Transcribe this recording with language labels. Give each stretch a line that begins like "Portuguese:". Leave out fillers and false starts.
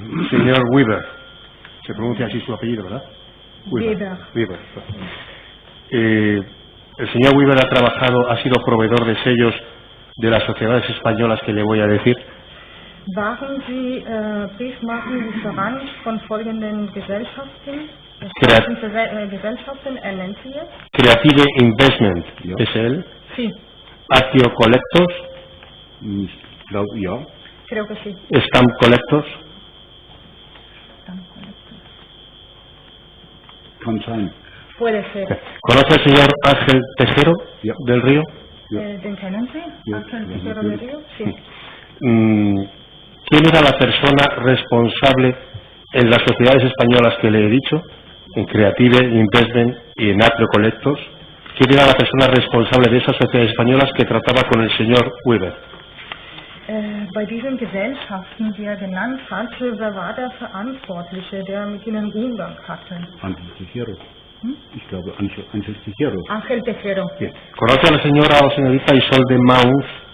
Spanish: Señor Weber, se pronuncia así su apellido, ¿verdad? Weber. Weber. El señor Weber ha trabajado, ha sido proveedor de sellos de las sociedades españolas que le voy a decir.
German: Waren Sie Briefmarkenlieferant von folgenden Gesellschaften? Gesellschaften, nennt Sie jetzt?
Spanish: Creative Investment, SL. Sí. Actio Collectors.
German: Ich glaube, ja.
Spanish: Creo que sí. Stamp Collectors.
German: Kann sein.
Spanish: Puede ser. ¿Conoce al señor Ángel Tejero del Río?
German: ¿Den kennen Sie? Ángel Tejero del Río?
Spanish: Sí. ¿Quién era la persona responsable en las sociedades españolas que le he dicho? En Creative Investment y en Actio Collectors. ¿Quién era la persona responsable de esas sociedades españolas que trataba con el señor Weber?
German: Bei diesen Gesellschaften, die er genannt hat, wer war der Verantwortliche, der mit ihnen Umgang hatte?
Spanish: Ángel Tejero.
German: Ich glaube, Ángel Tejero.
Spanish: Ángel Tejero. ¿Conoce a la señora o señorita Isolde Mauns?